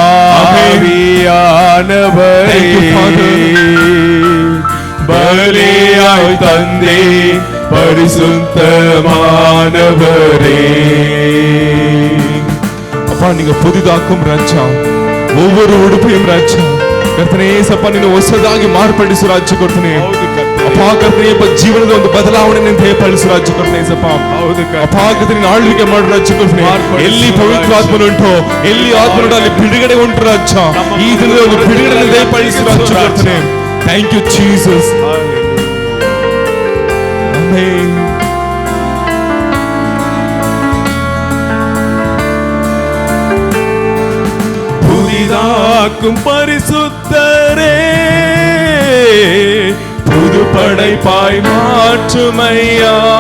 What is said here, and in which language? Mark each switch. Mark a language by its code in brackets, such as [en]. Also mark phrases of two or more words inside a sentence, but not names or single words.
[ta] ஆவியானவரே. பலியாய் தந்தே பரிசுத்தமானவரே. அப்பா நீங்க புதிதாக்கும் ராஜா ஒவ்வொரு உடுப்பையும் [kn] ರಾಜ್ಯ ಕರ್ತನೇ ಸಪ್ಪ ನೀನು ಹೊಸದಾಗಿ ಮಾರ್ಪಡಿಸು ರಾಜ್ಯ ಕರ್ತನೇ ಅಪ್ಪ ಕರ್ತನೇ ಜೀವನದ ಒಂದು ಬದಲಾವಣೆಯನ್ನು ದಯಪಾಲಿಸು ರಾಜ್ಯ ಕರ್ತನೇ ಸಪ್ಪ ಅಪ್ಪ ಕರ್ತನೇ ನೀನು ಆಳ್ವಿಕೆ ಮಾಡು ರಾಜ್ಯ ಕರ್ತನೇ ಎಲ್ಲಿ ಪವಿತ್ರ ಆತ್ಮನು ಉಂಟು ಎಲ್ಲಿ ಆತ್ಮನು ಅಲ್ಲಿ ಬಿಡುಗಡೆ ಉಂಟು ರಾಜ್ಯ ಈ ದಿನದ ಒಂದು ಬಿಡುಗಡೆ ದಯಪಾಲಿಸು ರಾಜ್ಯ ಕರ್ತನೇ [en] Thank you Jesus [kn] ಆಮೆನ್ [ta] புதிதாக்கும் பரிசுத்தரே புது படைப்பாய் மாற்றுமையா